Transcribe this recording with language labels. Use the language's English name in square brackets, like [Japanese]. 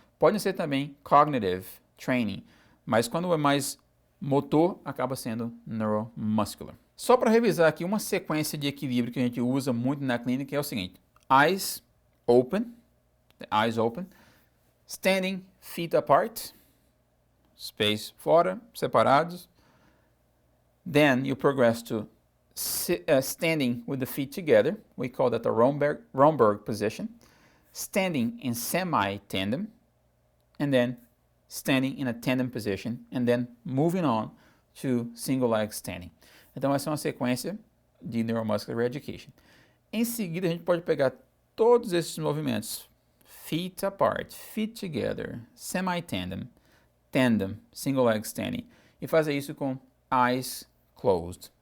[Portuguese] Podem ser também cognitive training, mas quando é mais motor, acaba sendo neuromuscular. Só para revisar aqui, uma sequência de equilíbrio que a gente usa muito na clínica é o seguinte: [English] eyes open, standing feet apart, [Portuguese] space fora, separados. [English] Then you progress to standing with the feet together. We call that the Romberg position. Standing in semi-tandem, and then standing in a tandem position, and then moving on to single leg standing. [Portuguese] Então essa é uma sequência de neuromuscular reeducation. Em seguida a gente pode pegar todos esses movimentos: [English] feet apart, feet together, semi-tandem, tandem, single leg standing, [Portuguese] e fazer isso com [English] eyes closed.